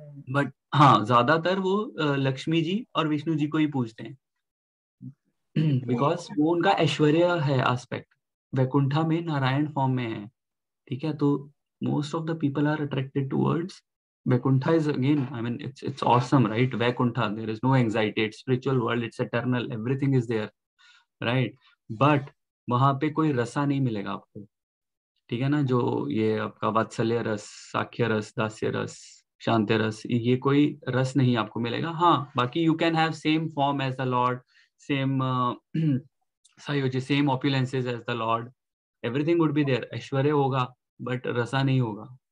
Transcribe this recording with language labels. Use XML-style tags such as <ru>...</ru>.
<hi>But हाँ, ज्यादातर वो लक्ष्मी जी और विष्णु जी को ही पूछते हैं बिकॉज वो उनका ऐश्वर्य है एस्पेक्ट। वैकुंठा में नारायण फॉर्म में है, ठीक है।</hi> <en>तो most of the people are attracted towards Vaikuntha is again, I mean, it's awesome, right? Vaikuntha, there is no anxiety. It's spiritual world. It's eternal. Everything is there, right?</en> <hi>But वहां पे कोई रसा नहीं मिलेगा आपको, ठीक है ना। जो ये आपका वात्सल्य रस, साख्य रस, दास्य रस, शांति रस, ये कोई रस नहीं आपको मिलेगा। हाँ, बाकी</hi> <en>you can have same form as the lord, same सायोज्य, same opulences as the lord, everything would be there,</en> <hi>ऐश्वर्य होगा बट रसा नहीं होगा।</hi>